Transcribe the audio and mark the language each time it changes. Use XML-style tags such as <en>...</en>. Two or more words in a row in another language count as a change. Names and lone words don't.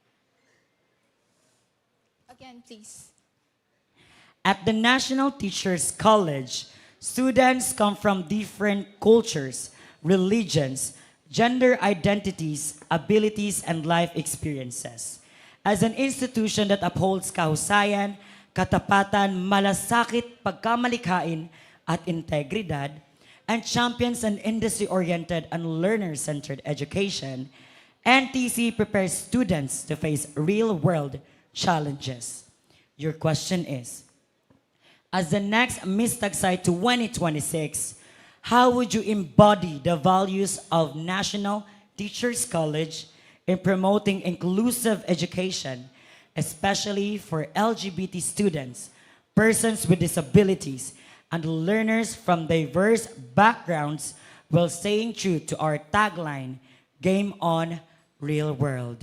<en>Again, please. At the National Teachers College, students come from different cultures, religions, gender identities, abilities, and life experiences. As an institution that upholds</en> <tl>kahusayan, katapatan, malasakit, pagkamalikhain, at integridad,</tl> <en>and champions an industry-oriented and learner-centered education, NTC prepares students to face real-world challenges. Your question is, as the next Miss Tagsay 2026, how would you embody the values of National Teachers College in promoting inclusive education, especially for LGBT students, persons with disabilities, and learners from diverse backgrounds while staying true to our tagline, Game On, Real World.</en>